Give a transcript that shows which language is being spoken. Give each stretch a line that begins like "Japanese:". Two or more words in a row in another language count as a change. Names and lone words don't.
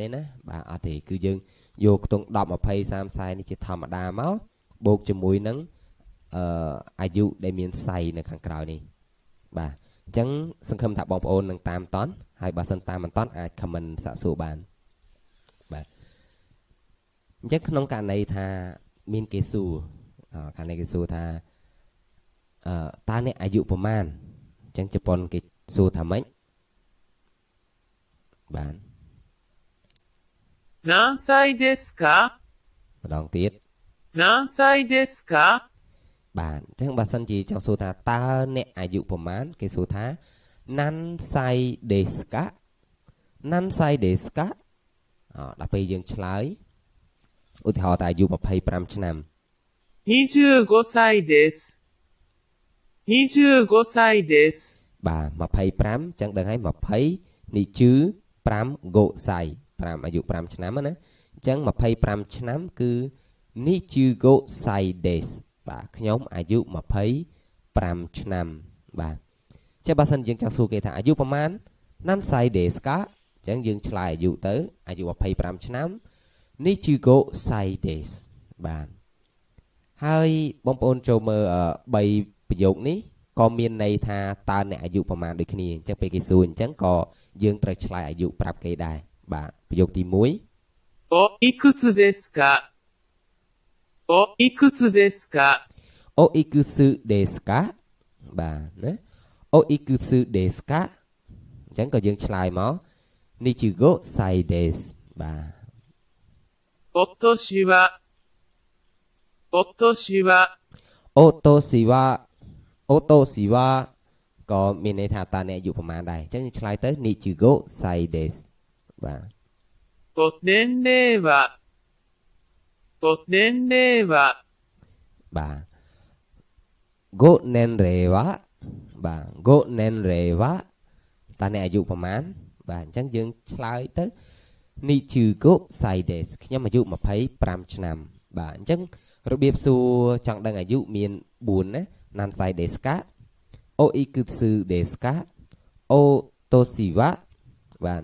Khmer: ណាបាទអត់ទេគឺយើងយកខ្ទង់10 20 30នេះជាធម្មតាមកបូកជាមួយនឹងអាយុដែលមានសៃនៅខាងក្រោយនេះបាទអញ្ចឹងសង្ឃឹមថាបងប្អូននឹងតាមតន់ហើយបើសិនតាមមិនតន់អាច comment សាកសួរបានបាទអញ្ចឹងក្នុងករណីថាមានគេសួរករណីគេសួរថាតើអ្នកអាយុប្រមាណអញ្ចឹងជប៉ុនគេសួរថាម៉េចបាទ
Japanese: 何歳ですか
Khmer: ម្ដងទៀត
Japanese: 何歳ですか
Khmer: បាទអញ្ចឹងបើសិនជាចង់សួរថាតើអ្នកអាយុប្រមាណគេសួរថា
Japanese: 何歳ですか何歳ですか
Khmer: ដល់ពេលយើងឆ្លើយឧទាហរណ៍ថាអាយុ25ឆ្នាំ
Japanese: 25 歳です25歳です
Khmer: បាទ25អញ្ចឹងដឹងហើយ20នេះជឺ5កូសៃ5អាយុ5ឆ្នាំណាអញ្ចឹង25ឆ្នាំគឺ
Japanese: 二十五歳です
Khmer: បាទខ្ញុំអាយុ 25ឆ្នាំបាទចេះបើសិនយើងចង់សួរគេថាអាយុប្រមាណ
Japanese: 何歳ですか
Khmer: អញ្ចឹងយើងឆ្លើយអាយុទៅអាយុ25ឆ្នាំ
Japanese: 二十五歳です
Khmer: បាទហើយបងប្អូនចូលមើល3ប្រយោគនេះក៏មានន័យថាតើអ្នកអាយុប្រមាណដូចគ្នាអញ្ចឹងពេលគេសួរអញ្ចឹងក៏យើងត្រូវឆ្លើយអាយុប្រាប់គេដែរបាទប្រយោគទី1
Japanese: おいくつですかおいくつですかおいくつですか
Khmer: បាទណា
Japanese: おいくつですか
Khmer: អញ្ចឹងក៏យើងឆ្លើយមក
Japanese: 二十五歳です
Khmer: បាទ
Japanese: お年はお年はお年はお年は
Khmer: ក៏មានន័យថាតើអ្នកអាយុប្រមាណដែរអញ្ចឹងយើងឆ្លើយទៅ
Japanese: 二十五歳です
Khmer: បាទ
Japanese: ご年齢はご年齢は
Khmer: បាទ
Japanese: ご年齢は
Khmer: បាទ
Japanese: ご年齢は
Khmer: តើអ្នកអាយុប្រមាណបាទអញ្ចឹងយើងឆ្លើយទៅ
Japanese: 二十五歳です
Khmer: ខ្ញុំអាយុ25ឆ្នាំបាទអញ្ចឹង របៀបសួរចង់ដឹងអាយុមាន4ណា
Japanese: 何歳ですかおいくつですかお年は
Khmer: បាទ